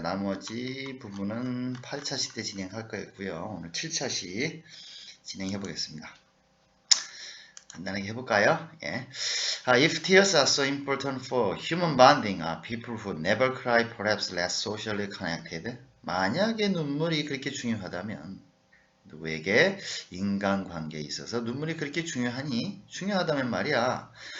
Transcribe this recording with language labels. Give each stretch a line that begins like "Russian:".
Korean: 나머지 부분은 8차시 때 진행할 거고요. 오늘 7차시 진행해 보겠습니다. 간단하게 해볼까요?
English: If tears are so important for human bonding, are people who never cry perhaps less socially connected?
Korean: 만약에 눈물이 그렇게 중요하다면 누구에게 인간관계에 있어서 눈물이 그렇게 중요하니? 중요하다면 말이야.